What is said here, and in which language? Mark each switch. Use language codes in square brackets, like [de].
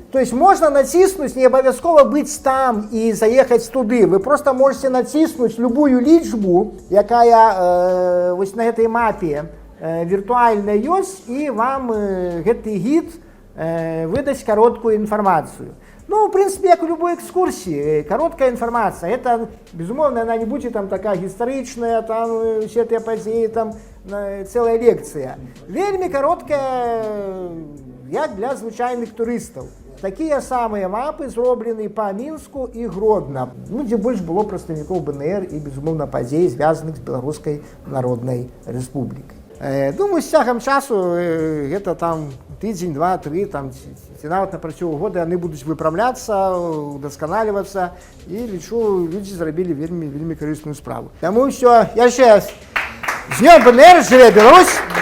[ru] То есть можно [be] націснуць, не абавязкова быць там і заехаць туды. [ru] Вы просто можете [be] націснуць любую лічбу, якая вось на гэтай мапе віртуальна ёсць, і вам гэты гід выдаць кароткую інфармацыю. [ru] Ну, в принципе, как у любой экскурсии, короткая информация. Это, безумовно, она не будет там такая историчная, там все эти подеи, там целая лекция. [be] Вельми короткая, як для звычайных туристов. [ru] Такие самые мапы зроблены по Минску и Гродно, ну, где больше было представников БНР и, безумовно, подей, связанных с Белорусской Народной Республикой. [be] Думаю, з цягам часу, гэта там тыдзень, 2-3, там, ці нават на працягу года яны будуць выпраўляцца, удасканалівацца, і лічу, людзі зрабілі вельмі, вельмі карысную справу. Таму ўсё, яшчэ раз, з днём БНР, жыве Беларусь!